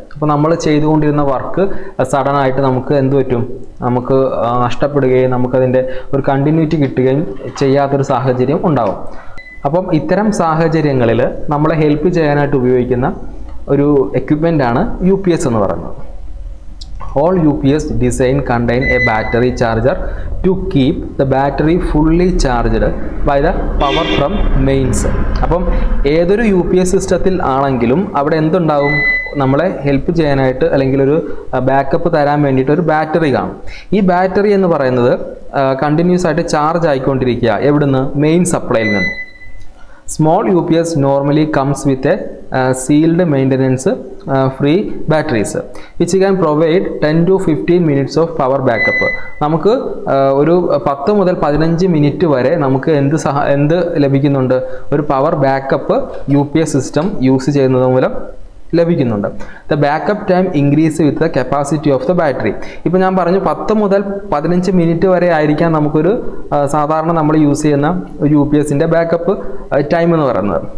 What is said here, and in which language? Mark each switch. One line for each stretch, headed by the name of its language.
Malayalam: അപ്പോൾ നമ്മൾ ചെയ്തുകൊണ്ടിരുന്ന വർക്ക് സഡനായിട്ട് നമുക്ക് എന്ത് പറ്റും, നമുക്ക് നഷ്ടപ്പെടുകയും നമുക്കതിൻ്റെ ഒരു കണ്ടിന്യൂറ്റി കിട്ടുകയും ചെയ്യാത്തൊരു സാഹചര്യം ഉണ്ടാകും. അപ്പം ഇത്തരം സാഹചര്യങ്ങളിൽ നമ്മളെ ഹെൽപ്പ് ചെയ്യാനായിട്ട് ഉപയോഗിക്കുന്ന ഒരു എക്യുപ്മെൻ്റാണ് UPS എന്ന് പറയുന്നത്.
English: All UPS design contain a battery charger to keep the battery fully charged by the power from mains.
Malayalam: അപ്പം ഏതൊരു UPS സിസ്റ്റത്തിൽ ആണെങ്കിലും അവിടെ എന്തുണ്ടാവും, നമ്മളെ ഹെൽപ്പ് ചെയ്യാനായിട്ട് അല്ലെങ്കിൽ ഒരു ബാക്കപ്പ് തരാൻ വേണ്ടിയിട്ട് ഒരു ബാറ്ററി കാണും. ഈ ബാറ്ററി എന്ന് പറയുന്നത് കണ്ടിന്യൂസ് ആയിട്ട് ചാർജ് ആയിക്കൊണ്ടിരിക്കുക. എവിടുന്ന്? മെയിൻ സപ്ലൈയിൽ നിന്ന്.
English: Small UPS normally comes with a sealed maintenance free batteries which can provide 10 to 15 minutes of power backup.
Malayalam: നമുക്ക് ഒരു 10 മുതൽ 15 മിനിറ്റ് വരെ നമുക്ക് എന്ത് ലഭിക്കുന്നുണ്ട്, ഒരു power backup UPS system use ചെയ്യുന്നത് മൂലം ലഭിക്കുന്നുണ്ട്.
English: The backup time increase with the capacity of the battery.
Malayalam: ഇപ്പോൾ ഞാൻ പറഞ്ഞു 10 മുതൽ 15 മിനിറ്റ് വരെ ആയിരിക്കാം നമുക്കൊരു സാധാരണ നമ്മൾ യൂസ് ചെയ്യുന്ന ഒരു UPSൻ്റെ ബാക്കപ്പ് ടൈം എന്ന് പറയുന്നത്.